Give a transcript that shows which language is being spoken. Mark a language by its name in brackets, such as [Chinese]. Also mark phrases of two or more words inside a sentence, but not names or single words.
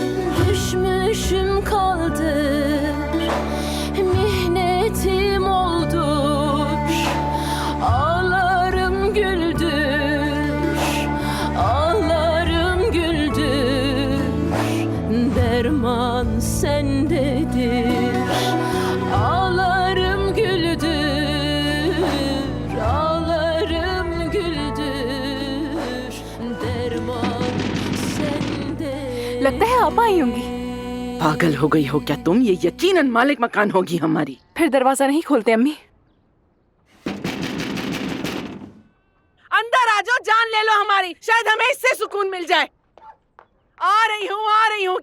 [Turkish] Düşmüşüm kaldım, mihnetim oldur, ağlarım güldür, ağlarım güldür, derman sendedir. Ağlarım güldür, ağlarım güldür, derman sendedir. [Hindi] लगता है आप आई होंगी। पागल हो गई हो क्या तुम? ये यकीनन मालिक मकान होगी हमारी। फिर दरवाजा नहीं खोलते अम्मी? अंदर आ जाओ, जान ले लो हमारी। शायद हमें इससे सुकून मिल जाए। आ रही हूँ, आ रही हूँ।